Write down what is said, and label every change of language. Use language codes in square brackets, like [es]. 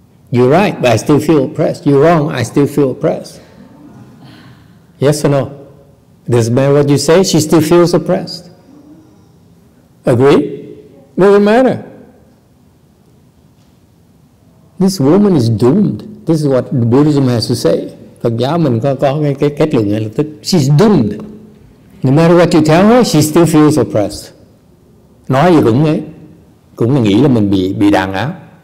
[en] You're right, but I still feel oppressed. You're wrong, I still feel oppressed. Yes or no? Doesn't matter what you say, she still feels oppressed. Agree? Doesn't matter. This woman is doomed. This is what Buddhism has to say. [vi] Phật giáo mình có cái kết luận ngay lập tức. [en] She's doomed. No matter what you tell her, she still feels oppressed. [vi] Nói gì cũng là nghĩ là mình bị đàn áp.